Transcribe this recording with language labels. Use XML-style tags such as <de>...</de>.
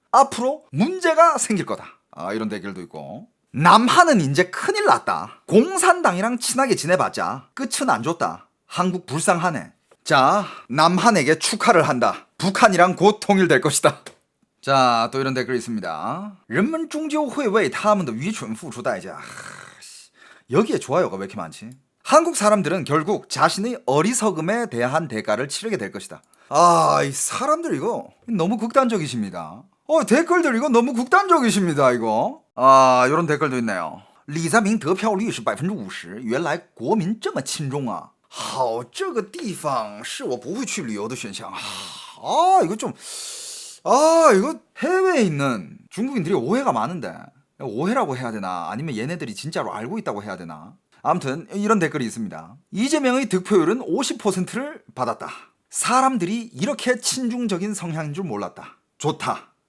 <ko>앞으로 문제가 생길 거다. 이런 댓글도 있고. 남한은 이제 큰일 났다. 공산당이랑 친하게 지내봤자 끝은 안 좋다. 한국 불쌍하네. 자, 남한에게 축하를 한다. 북한이랑 곧 통일될 것이다. 자, 또 이런 댓글이 있습니다.</ko> <zh>人们终究会为他们的愚蠢付出代价.</zh> <ko>여기에 좋아요가 왜 이렇게 많지? 한국 사람들은 결국 자신의 어리석음에 대한 대가를 치르게 될 것이다. 이 사람들 이거 너무 극단적이십니다. 댓글들 이거 너무 극단적이십니다, 이거. 이런 댓글도 있네요.</ko> <zh>李在明得票率是50%，原来国民这么亲中啊。好，这个地方是我不会去旅游的选项。</zh> <ko>이거 좀 이거 해외에 있는 중국인들이 오해가 많은데 오해라고 해야 되나 아니면 얘네들이 진짜로 알고 있다고 해야 되나. 아무튼 이런 댓글이 있습니다. 이재명의 득표율은 50%를 받았다. 사람들이 이렇게 친중적인 성향인 줄 몰랐다. 좋다.</ko>